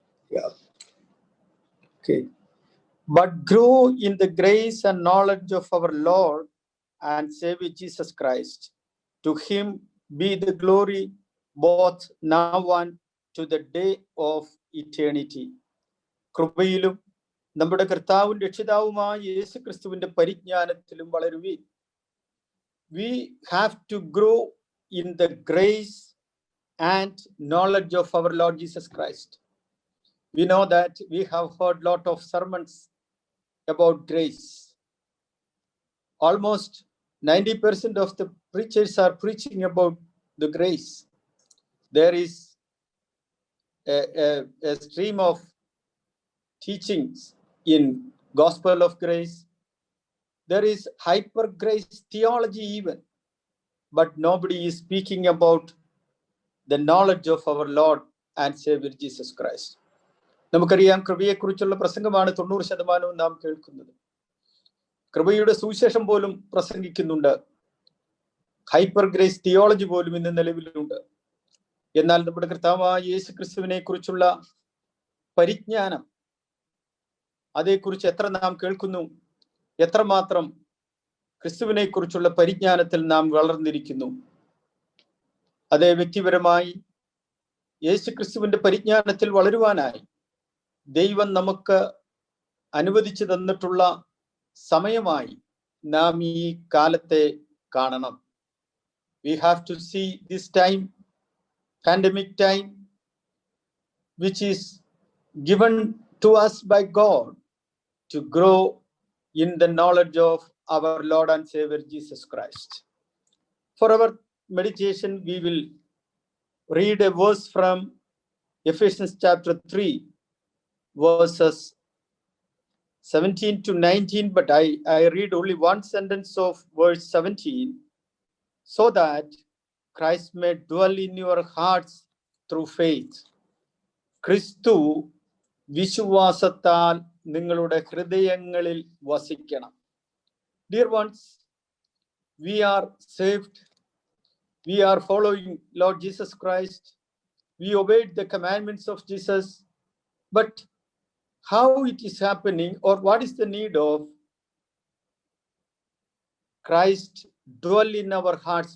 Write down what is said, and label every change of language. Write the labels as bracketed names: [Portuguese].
[English] Yeah. Okay. But grow in the grace and knowledge of our Lord and Savior Jesus Christ. To him be the glory both now and to the day of eternity. [Malayalam] കൃപയിലും നമ്മുടെ കർത്താവും രക്ഷിതാവുമായ യേശു ക്രിസ്തുവിന്റെ പരിജ്ഞാനത്തിലും വളരുവീൻ. [English] We have to grow in the grace and knowledge of our Lord Jesus Christ. We know that we have heard a lot of sermons about grace. Almost 90% of the preachers are preaching about the grace. There is a stream of teachings in gospel of grace. There is hyper grace theology even, but nobody is speaking about the knowledge of our Lord and Savior Jesus Christ. [Malayalam] നമുക്കറിയാം, കൃപയെക്കുറിച്ചുള്ള പ്രസംഗമാണ് 90% നാം കേൾക്കുന്നത്. കൃപയുടെ സുവിശേഷം പോലും പ്രസംഗിക്കുന്നുണ്ട്. Hyper grace theology പോലും ഇന്ന് നിലവിലുണ്ട്. എന്നാൽ നമ്മുടെ കർത്താവായ യേശു ക്രിസ്തുവിനെ കുറിച്ചുള്ള പരിജ്ഞാനം, അതേക്കുറിച്ച് എത്ര നാം കേൾക്കുന്നു, എത്രമാത്രം ക്രിസ്തുവിനെ കുറിച്ചുള്ള പരിജ്ഞാനത്തിൽ നാം വളർന്നിരിക്കുന്നു. അതേ വ്യക്തിപരമായി യേശു ക്രിസ്തുവിന്റെ പരിജ്ഞാനത്തിൽ വളരുവാനായി ദൈവം നമുക്ക് അനുവദിച്ചു തന്നിട്ടുള്ള സമയമായി നാം ഈ കാലത്തെ കാണണം. [English] We have to see this time, pandemic time, which is given to us by God to grow in the knowledge of our Lord and Savior Jesus Christ. For our meditation, we will read a verse from Ephesians chapter 3, verses 17 to 19, but I read only one sentence of verse 17. So that Christ may dwell in your hearts through faith. [Malayalam] ക്രിസ്തു വിശ്വാസത്താൽ നിങ്ങളുടെ ഹൃദയങ്ങളിൽ വസിക്കണം. [English] Dear ones, we are saved. We are following Lord Jesus Christ. We obeyed the commandments of Jesus. But how it is happening, or what is the need of Christ dwell in our hearts?